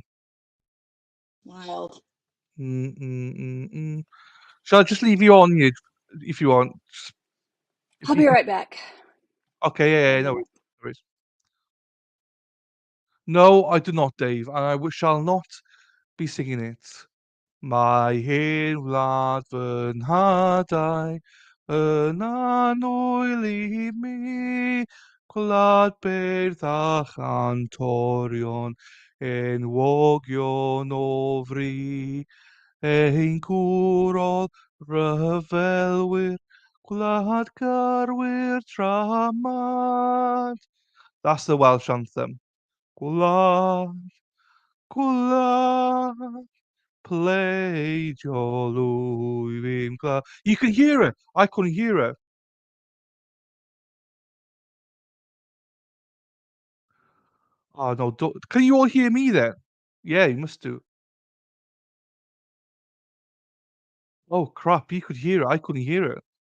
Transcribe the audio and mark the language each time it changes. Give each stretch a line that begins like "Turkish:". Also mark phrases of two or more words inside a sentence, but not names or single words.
English: Wild. Shall I just leave you on you if you want? If I'll you be right back. Okay, yeah, no worries. No, I do not, Dave, and I shall not be singing it.
Welsh: Mae hen wlad fy nhadau, yn anwyl mi, gwlad beirdd a chantorion, enwogion o fri, ein gwrol ryfelwyr, gwlad gyrwyr dramad.
English: That's the Welsh anthem.
Welsh: Gwlad, gwlad, pleidio lwybyn glad.
English: You can hear it. I couldn't hear it. Oh no! Can you all hear me then? Yeah, you must do. Oh crap! You could hear it. I couldn't hear it.